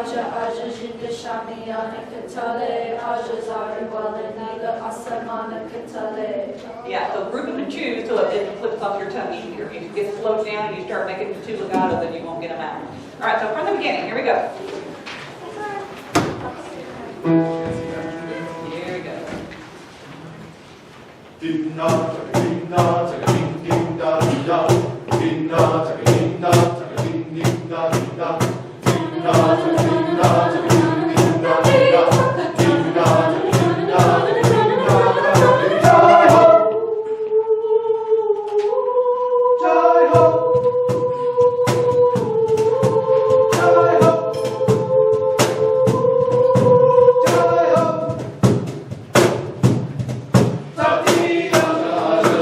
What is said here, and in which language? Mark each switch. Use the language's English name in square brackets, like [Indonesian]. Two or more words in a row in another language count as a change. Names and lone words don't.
[English] Yeah, so group them and choose so it flips off your tongue easier. If you get slowed down and you start making the two legato, then you won't get them out. All right, so from the beginning, here we go. Here we go. Ding da, ding da, ding ding da, ding da, ding da, ding da, ding ding da, ding da, ding da, ding da, ding ding da, ding da, ding da, ding da, ding da, [Hindi] जय हो, जय हो, जय हो, जय हो, da dee da.